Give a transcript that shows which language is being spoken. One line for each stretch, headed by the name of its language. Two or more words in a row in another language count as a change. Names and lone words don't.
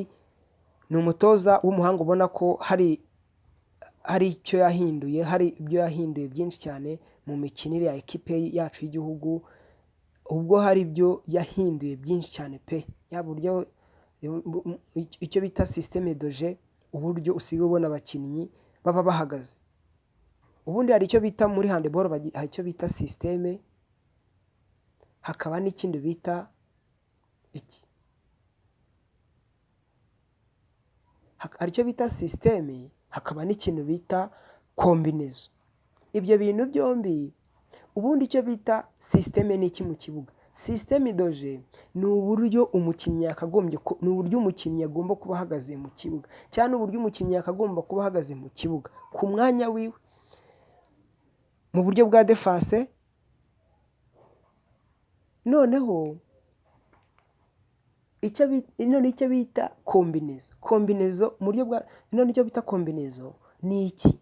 Kinyarwanda: Ni umutoza w'umuhanga ubona ko hari icyo yahinduye, hari ibyo yahinduye byinshi cyane mu mikinire ya equipe yacu y'igihugu, ubwo hari ibyo yahinduye byinshi cyane pe, yaba uburyo icyo bita
French: systeme de jeu,
Kinyarwanda: uburyo usigaye ubona abakinnyi baba bahagaze. Ubundi hari icyo bita muri handball, hari icyo bita systeme, hakaba n'ikindi bita hari icyo bita systeme, hakaba n'ikintu bita combinaison. Ibyo bintu byombi, ubundi icyo bita systeme ni iki mu kibuga?
French: Systeme de jeu
Kinyarwanda: ni uburyo umukinnyi agomba kuba ahagaze mu kibuga, cyane uburyo umukinnyi akagomba kuba ahagaze mu kibuga ku mwanya wiwe mu buryo bwa defense. Noneho icyo bita combinaison mu buryo bwa icyo bita combinaison ni iki?